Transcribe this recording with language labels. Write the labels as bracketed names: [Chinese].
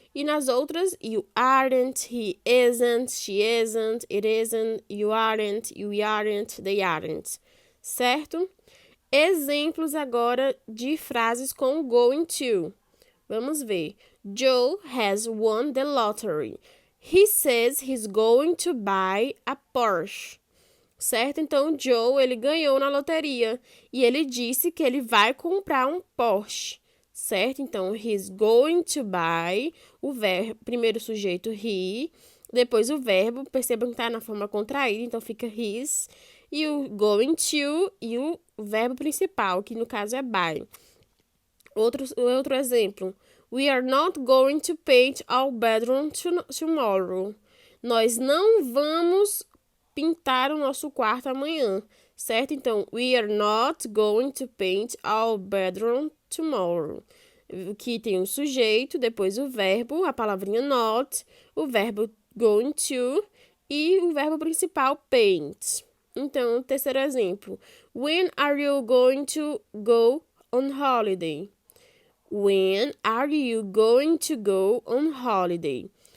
[Portuguese] E nas outras, [English] you aren't, he isn't, she isn't, it isn't, you aren't, they aren't. [Portuguese] Certo? Exemplos agora de frases com going to. Vamos ver. [English] Joe has won the lottery. He says he's going to buy a Porsche. [Portuguese] Certo? Então, Joe, ele ganhou na loteria e ele disse que ele vai comprar um Porsche. Certo? Então, [English] he's going to buy, [Portuguese] o verbo, primeiro sujeito he, depois o verbo, percebam que está na forma contraída, então fica his, e o going to e o verbo principal, que no caso é buy. Outro exemplo. [English] We are not going to paint our bedroom tomorrow. [Portuguese] Nós não vamos pintar o nosso quarto amanhã, certo? [English] Então, we are not going to paint our bedroom tomorrow. [Portuguese] Que tem o sujeito, depois o verbo, a palavrinha not, o verbo going to e o verbo principal paint. Então, terceiro exemplo. [English] When are you going to go on holiday? When are you going to go on holiday?